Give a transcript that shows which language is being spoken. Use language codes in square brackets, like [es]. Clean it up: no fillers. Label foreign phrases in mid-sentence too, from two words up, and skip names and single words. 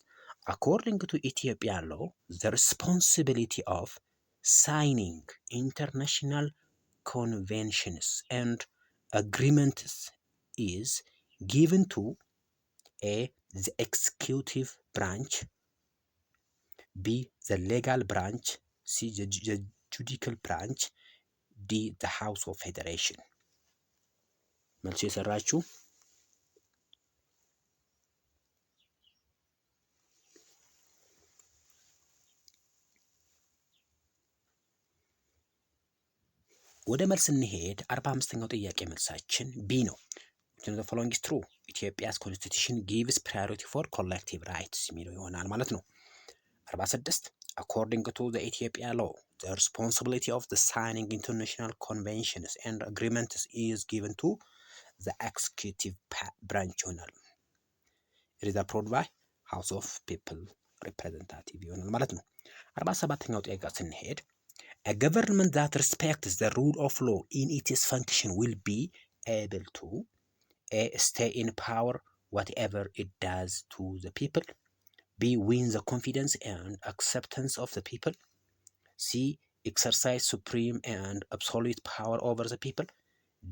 [en] According to Ethiopian law, the responsibility of signing international conventions and agreements is given to A. the executive branch, B. the legal branch, C. the judicial branch, D. the House of Federation። [am] መልሱ የሰራችሁ ወደ መልስ እንሄድ። 45ኛው ጥያቄ መልሳችን ቢ ነው። [en] the following is true. Ethiopia's constitution gives priority for collective rights [am] የሚለው ይሆናል ማለት ነው። [en] 46 according to the Ethiopia law, the responsibility of the signing international conventions and agreements is given to the executive branch [am] ይሆናል። [en] It is approved by House of People representative [am] ይሆናል ማለት ነው። 47ኛው ጥያቄ ስንሄድ [en] a government that respects the rule of law in its function will be able to A. stay in power whatever it does to the people, B. win the confidence and acceptance of the people, C. exercise supreme and absolute power over the people, D.